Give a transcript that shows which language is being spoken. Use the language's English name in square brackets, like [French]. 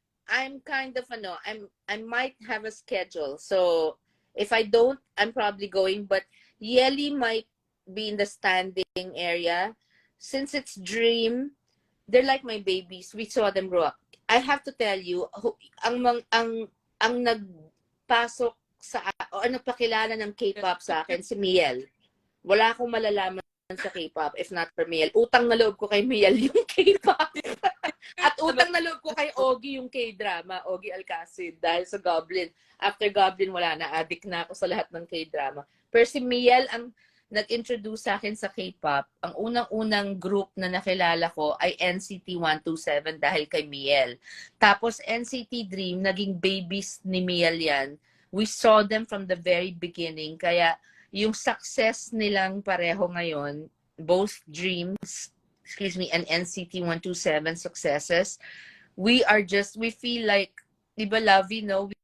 [English] I'm kind of, I might have a schedule. So, if I don't, I'm probably going. But Yeli might be in the standing area. Since it's Dream, they're like my babies. We saw them grow up. I have to tell you, [Filipino] ang nagpasok nagpakilala ng K-pop sa akin, si Miel. Wala akong malalaman sa K-pop [English] if not for Miel. [Filipino] Utang na loob ko kay Miel yung K-pop. At utang na loob ko kay Ogie yung K-drama, Ogie Alcacid, dahil sa Goblin. [English] After Goblin, [Filipino] wala na. Addict na ako sa lahat ng K-drama. Pero si Miel ang nag-introduce sa akin sa K-pop. Ang unang-unang group na nakilala ko ay NCT 127 dahil kay Miel. Tapos NCT Dream, naging babies ni Miel yan. [English] We saw them from the very beginning. [Filipino] Kaya yung success nilang pareho ngayon, [English] both Dreams, and NCT 127 successes, we feel like, di ba, Lovey, no?